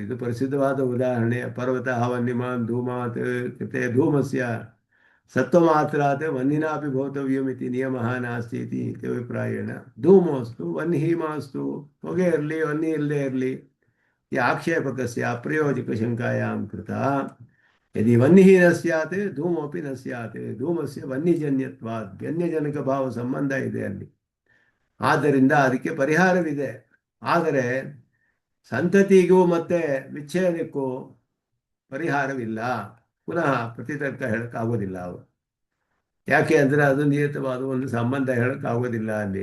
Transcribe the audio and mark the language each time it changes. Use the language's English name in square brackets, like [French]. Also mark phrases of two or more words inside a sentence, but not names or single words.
[Kannada] ಇದು ಪ್ರಸಿದ್ಧವಾದ ಉದಾಹರಣೆ. [Sanskrit] ಪರ್ವತ ವನ್ನಿಮಾನ್ ಧೂಮಾತ್ ಕೃತೆ ಧೂಮಸ್ಯ ಸತ್ವಮಾತ್ರಾತ್ ವನ್ನಿನಾಪಿ ಭೌತವ್ಯಮಿತಿ ನಿಯಮಃ ನಾಸ್ತಿ ಇತಿ ಅಭಿಪ್ರಾಯೇಣ ಧೂಮೋಸ್ತು ವನ್ನಿಹಿಮಾಸ್ತು. [Kannada] ಹೊಗೆ ಇರಲಿ ವನ್ನಿ ಇಲ್ಲದೆ ಇರಲಿ, ಈ [Sanskrit] ಆಕ್ಷೇಪಕಸ್ಯ ಅಪ್ರಯೋಜಕ ಶಂಕಾಯಾಂ ಕೃತ. ಯದಿ ವನ್ನಿಹಿ ನ ಸ್ಯಾತ್ ಧೂಮೋಪಿ ನ ಸ್ಯಾತ್ ಧೂಮಸ್ಯ ವನ್ನಿಜನ್ಯತ್ವಾತ್, ವ್ಯನ್ಯಜನಕ ಭಾವ ಸಂಬಂಧ [Kannada] ಇದೆ ಅಲ್ಲಿ. ಆದ್ದರಿಂದ ಅದಕ್ಕೆ ಪರಿಹಾರವಿದೆ. ಆದರೆ ಸಂತತಿಗೂ ಮತ್ತೆ ವಿಚ್ಛೇದಕ್ಕೂ ಪರಿಹಾರವಿಲ್ಲ. ಪುನಃ ಪ್ರತಿತರ್ಕ ಹೇಳಕ್ಕಾಗೋದಿಲ್ಲ ಅವರು. ಯಾಕೆ ಅಂದರೆ ಅದು ನಿಯತವಾದ ಒಂದು ಸಂಬಂಧ ಹೇಳಕ್ಕಾಗೋದಿಲ್ಲ ಅಲ್ಲಿ.